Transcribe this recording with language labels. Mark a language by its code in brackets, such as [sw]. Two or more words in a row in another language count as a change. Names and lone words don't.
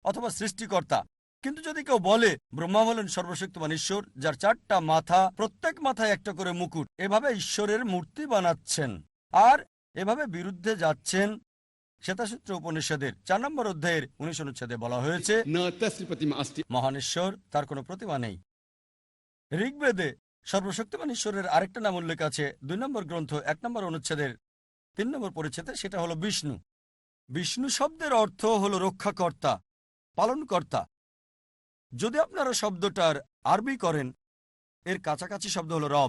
[bn] অথবা সৃষ্টিকর্তা। কিন্তু যদি কেউ বলে ব্রহ্মা হলেন সর্বশক্তিমান ঈশ্বর, যার 4টা মাথা, প্রত্যেক মাথায় একটা করে মুকুট, এভাবে ঈশ্বরের মূর্তি বানাচ্ছেন আর এভাবে বিরুদ্ধে যাচ্ছেন। শ্বেতাসূত্র উপনিষদের 4 নম্বর অধ্যায়ের 19 অনুচ্ছেদে বলা হয়েছে, [sa] न तस्य प्रतिमा अस्ति। [bn] মহান ঈশ্বর, তার কোনো প্রতিমা নেই। ঋগ্বেদে সর্বশক্তিমান ঈশ্বরের আরেকটা নাম উল্লেখ আছে 2 নম্বর গ্রন্থ 1 নম্বর অনুচ্ছেদের 3 নম্বর পরিচ্ছেদে, সেটা হলো বিষ্ণু। বিষ্ণু শব্দের অর্থ হলো রক্ষাকর্তা, পালনকর্তা। যদি আপনারা শব্দটার আরবি করেন, এর কাছাকাছি শব্দ হলো রব।